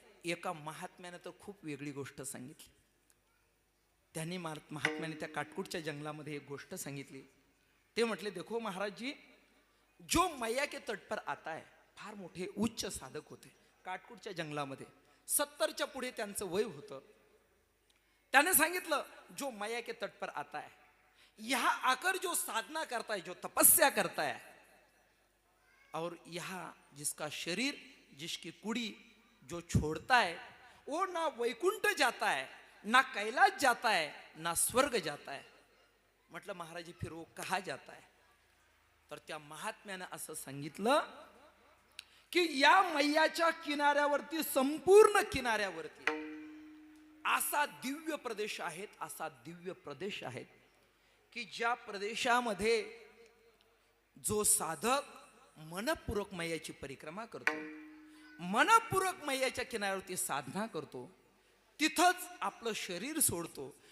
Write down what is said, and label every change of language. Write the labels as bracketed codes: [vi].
[mr] एका महात्म्याने तर खूप वेगळी गोष्ट सांगितली. त्यांनी महात्म्याने त्या काटकुटच्या जंगलामध्ये एक गोष्ट सांगितली. ते म्हटले, [hi] देखो महाराज जी, जो मैया के तट पर आता है, [mr] फार मोठे उच्च साधक होते काटकुटच्या जंगलामध्ये. 70च्या पुढे त्यांचं वय होतं. त्याने सांगितलं, [hi] जो मैया के तट पर आता है, यहाँ आकर जो साधना करता है, जो तपस्या करता है, और यहाँ जिसका शरीर, जिसकी कुड़ी जो छोड़ता है, वो ना वैकुंठ जाता है, ना कैलाश जाता है, ना स्वर्ग जाता है. म्हटलं महाराज जी, फिर वो कहा जाता है? [mr] तर त्या महात्म्यानं असं सांगितलं की या मैयाच्या किनाऱ्यावरती, संपूर्ण किनाऱ्यावरती असा दिव्य प्रदेश आहेत, असा दिव्य प्रदेश आहेत की ज्या प्रदेशामध्ये जो साधक मनपूर्वक मैयाची परिक्रमा करतो, मनपूर्वक मैयाच्या किनाऱ्यावरती साधना करतो, तिथंच आपलं शरीर सोडतो.